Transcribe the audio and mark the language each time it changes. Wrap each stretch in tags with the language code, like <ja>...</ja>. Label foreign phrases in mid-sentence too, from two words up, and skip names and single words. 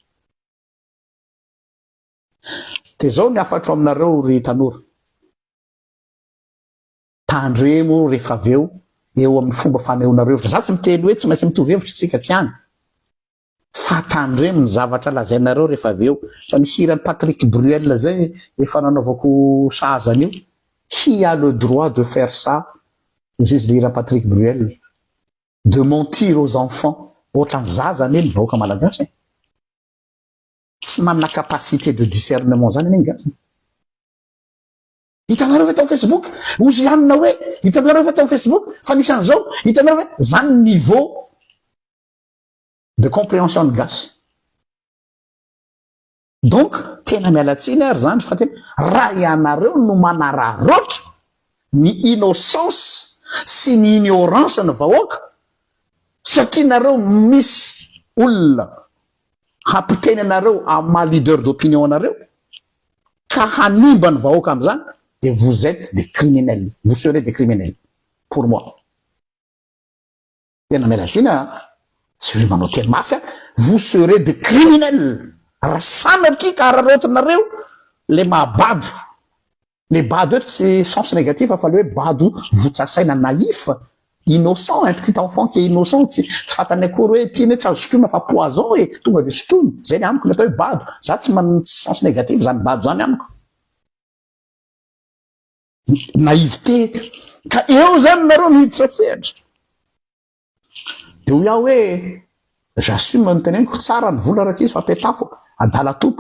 <mg>Dia zao ny afatro aminareo ry tanora, tandremo rehefa aveo eo amin'ny fomba fanehoanareo hevitra. Za tsy miteny hoe tsy maintsy mitovy hevitra tsika tsy hany, fa tandremo ny zavatra lazainareo rehefa aveo. Fa misy hirany Patrick Bruel zay efa nanaovako sahazany io,</mg> <fr>qui a le droit de faire ça,</fr> <mg>izy le hirany Patrick Bruel,</mg> <fr>de mentir aux enfants.</fr> <mg>Ohatran'ny zaza anie ny vahoaka malagasy, tsy manana</mg> <fr>capacité de discernement</fr> <mg>zany ane gasy. Hitanareo ve tao Facebook ozy anina hoe, hitanareo ve tao Facebook fa nisan'izao, hitanareo ve zany</mg> <fr>niveau de compréhension</fr> <mg>ny gasy. Donc tena mialatsiny ary zany fa tena raha ianareo no manararoatra ny innocence sy ny ignorance ny vahoaka, satria nareo misy olona hampiteny anareo amin'ny maha</mg> <fr>leader d'opinion</fr> <mg>anareo ka hanimba ny vahoaka amin'izany,</mg> <fr>et vous êtes des criminels, vous serez des criminels pour moi.</fr> <mg>Tena mialatsina tsy hoe manao teny mafy,</mg> <fr>vous serez des criminels.</fr> <mg>Raha sanatry ka ararotinareo le mahabado, le bado eto tsy</mg> <fr>sens négatif</fr> <mg>fa le hoe bado votsasaina</mg> <fr>naïf, innocent, un petit enfant qui est innocent,</fr> <mg>tsy fantany akory hoe tiany tsy azo sotroina fa poison e tonga dia sotroiny, zay ny amiko ny atao hoe bado. Za tsy</mg> <fr>sens négatif</fr> <mg>zany bado zany amiko, naïveté. Ka eo zany nareo mihiditra tsehatra. Dia ho iaho hoe j'assume ny teneniko tsara ny vola raka izy fa petafo adala topo.</mg>